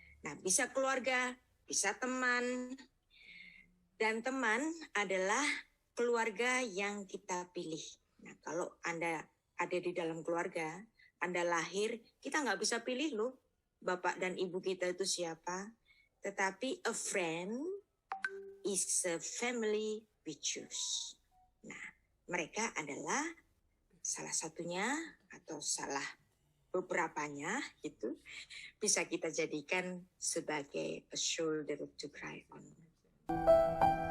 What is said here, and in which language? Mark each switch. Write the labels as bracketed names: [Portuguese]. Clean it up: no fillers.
[Indonesian] Nah, bisa keluarga, bisa teman. Dan teman adalah keluarga yang kita pilih. Nah, kalau Anda ada di dalam keluarga, Anda lahir, kita nggak bisa pilih loh, bapak dan ibu kita itu siapa. [English] Tetapi a friend is a family we choose. [Indonesian] Nah, mereka adalah salah satunya atau salah beberapanya itu bisa kita jadikan sebagai [English] a shoulder to cry on.